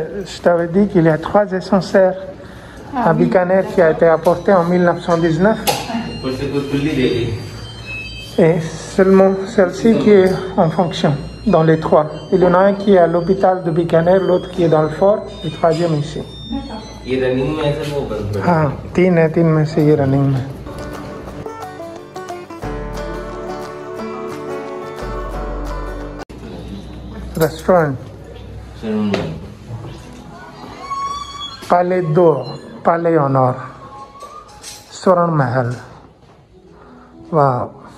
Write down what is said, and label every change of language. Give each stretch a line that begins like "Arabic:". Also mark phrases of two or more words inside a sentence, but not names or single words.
French: Je t'avais dit qu'il y a 3 ascenseurs à Bikaner qui a été apporté en 1919.
Hindi: ऊपर से कोई खुली दे गई।
French: Et seulement celle-ci qui est en fonction, dans les 3. Il y en a un qui est à l'hôpital de Bikaner, l'autre qui est dans le fort, et le troisième ici.
Hindi: ये रनिंग में ऐसा वो बंद पड़ा। हाँ, 3 है, 3 में से ये रनिंग में.
French: Restaurant. Palais d'or, palais en or. Swaran Mahal. Waouh.